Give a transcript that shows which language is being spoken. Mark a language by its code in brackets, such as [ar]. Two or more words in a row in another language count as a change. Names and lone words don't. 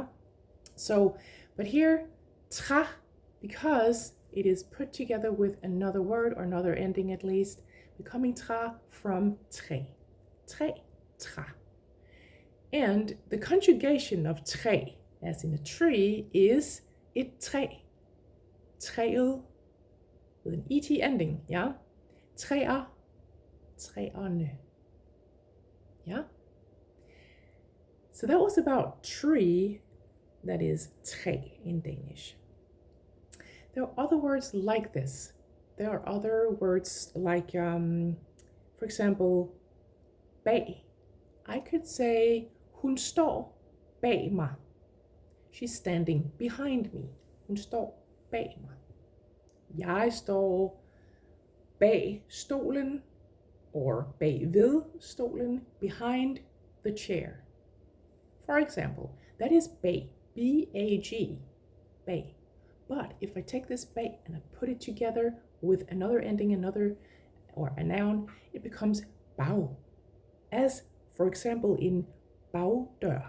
[en] So, but here, tra, because it is put together with another word or another ending at least, becoming tra from tre. [da] Tre, tra. [en] And the conjugation of tre, as in a tree, is [da] et træ. [en] Træet with an et ending, yeah? [da] Træer, træerne. [en] Yeah? So that was about tree, that is træ in Danish. There are other words like this. There are other words like, for example, bag. I could say, [da] hun står bag mig. [en] She's standing behind me. [da] Hun står bag mig. Jeg står bag stolen, or bag ved stolen, [en] behind the chair. For example, that is bag, B-A-G, bag. But if I take this bag and I put it together with another ending, or a noun, it becomes bag. As, for example, in bagdør.